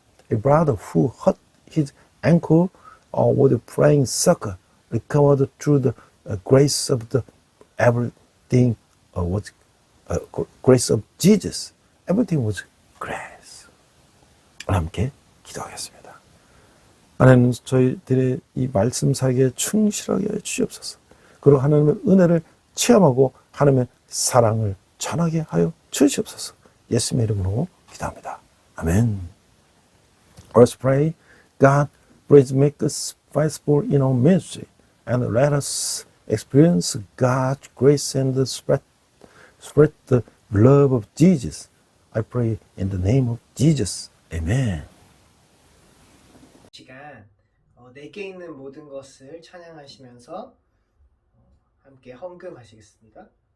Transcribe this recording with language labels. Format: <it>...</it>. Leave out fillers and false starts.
<en>A brother who hurt his ankle with playing soccer recovered through the grace of the everything was grace of Jesus. Everything was grace.</en> <ko>함께 기도하겠습니다. 하나님 저희들의 이 말씀 사역에 충실하게 해 주시옵소서. 그리고 하나님의 은혜를 체험하고 하나님의 사랑을 전하게 하여 주시옵소서. 예수님의 이름으로 기도합니다.</ko> <en>아멘. Let's pray. God, please make us faithful in our ministry and let us experience God's grace and spread the love of Jesus. I pray in the name of Jesus. Amen.</en> <ko>시간 내게 있는 모든 것을 찬양하시면서 함께 헌금하시겠습니다.</ko>